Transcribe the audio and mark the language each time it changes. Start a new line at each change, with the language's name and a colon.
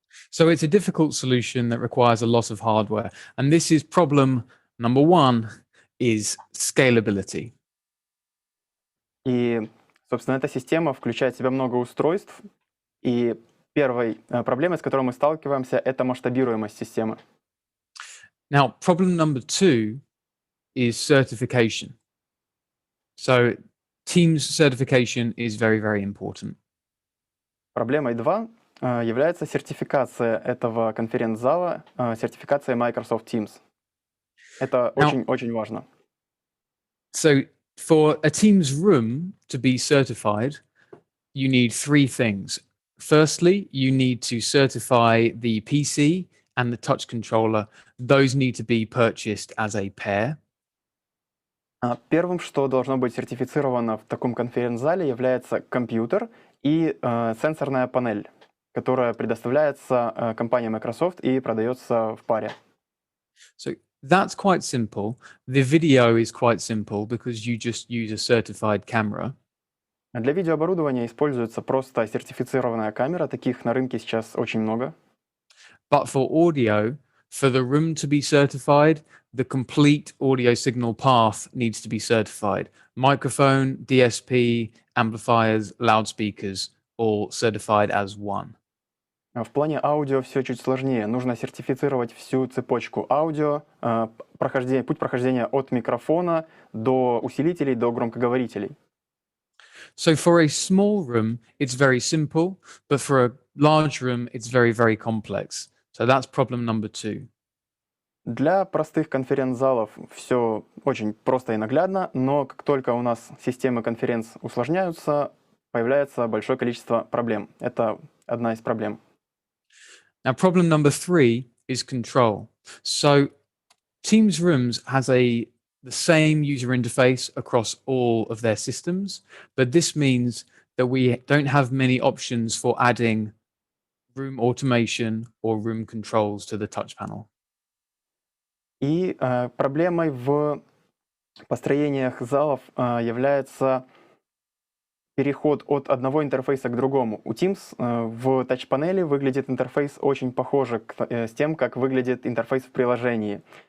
English: So it's a difficult solution that requires a lot of hardware. And this is problem number one, is scalability.
Russian: И, собственно, эта система включает в себя много устройств, и первой проблемой, с которой мы сталкиваемся, это масштабируемость системы.
English: Now, problem number two is certification. So Teams certification is very, very important.
Russian: Проблемой 2 является сертификация этого конференц-зала, сертификация Microsoft Teams. Это очень-очень важно.
English: So for a Teams room to be certified, you need three things. Firstly, you need to certify the PC and the touch controller. Those need to be purchased as a pair.
Russian: Первым, что должно быть сертифицировано в таком конференц-зале, является компьютер и сенсорная панель, которая предоставляется компанией Microsoft и продается в паре.
English: So that's quite simple. The video is quite simple because you just use a certified camera.
Russian: Для видеооборудования используется просто сертифицированная камера, таких на рынке сейчас очень много.
English: But for audio, for the room to be certified, the complete audio signal path needs to be certified. Microphone, DSP, amplifiers, loudspeakers, all certified as one.
Russian: В плане аудио все чуть сложнее. Нужно сертифицировать всю цепочку аудио, путь прохождения от микрофона до усилителей, до громкоговорителей.
English: So for a small room, it's very simple, but for a large room, it's very, very complex. So that's problem number two.
Russian: Для простых конференц-залов все очень просто и наглядно, но как только у нас системы конференц усложняются, появляется большое количество проблем. Это одна из проблем.
English: Now, problem number three is control. So Teams Rooms has the same user interface across all of their systems, but this means that we don't have many options for adding room automation or room controls to the touch panel.
Russian: И проблемой в построениях залов является переход от одного интерфейса к другому. У Teams в тач-панели выглядит интерфейс очень похоже с тем, как выглядит интерфейс в приложении.